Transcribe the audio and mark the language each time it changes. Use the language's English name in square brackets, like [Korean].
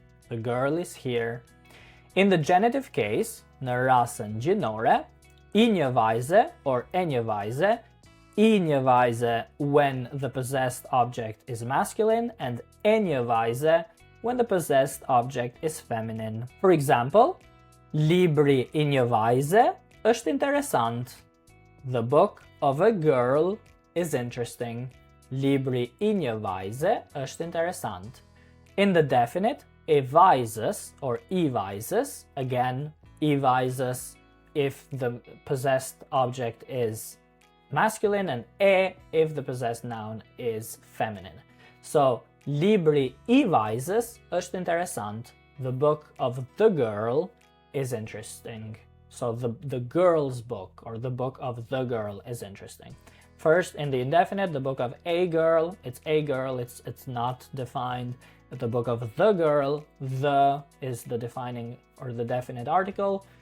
[English] The girl is here. In the genitive case, [Albanian] në rasën gjinore, [English] I një vajze or e një vajze, I një vajze when the possessed object is masculine and e një vajze when the possessed object is feminine. For example, [Albanian] libri I një vajze është interesant. [English] The book of a girl is interesting. [Albanian] Libri I një vajze është interesant. [English] In the definite, e vajzës or I vajzës, again, I vajzës if the possessed object is masculine and e if the possessed noun is feminine. [Albanian] So, libri I vajzës është interesant. [English] The book of the girl is interesting. So, the girl's book or the book of the girl is interesting. First, in the indefinite, the book of a girl, it's not defined. The book of the girl, the is the defining or the definite article.